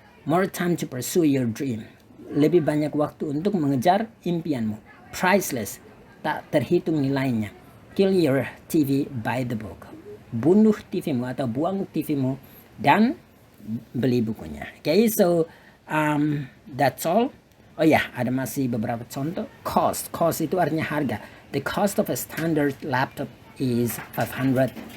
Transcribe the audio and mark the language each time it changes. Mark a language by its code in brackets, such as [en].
[en] More time to pursue your dream. [id] Lebih banyak waktu untuk mengejar impianmu. Priceless, tak terhitung nilainya. [en] Kill your TV, buy the book. [id] Bunuh TV-mu atau buang TV-mu dan beli bukunya. [en] Okay, so that's all. [id] Oh ya, ada masih beberapa contoh. Cost itu artinya harga. [en] The cost of a standard laptop is $500.